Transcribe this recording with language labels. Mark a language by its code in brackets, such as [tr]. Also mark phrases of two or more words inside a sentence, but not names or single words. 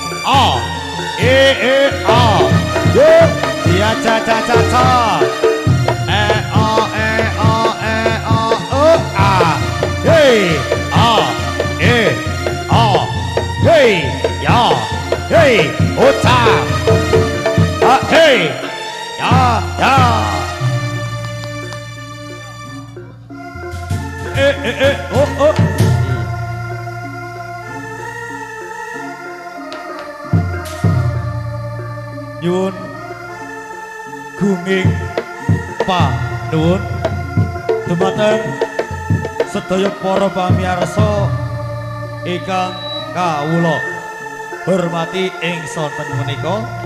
[jv] yo ya cha cha cha cha hey hey ya hey ota hey ya oh nyuwun gunging panuwun dumateng sedaya para pamirsa ingkang kawula hormati ing sonten menika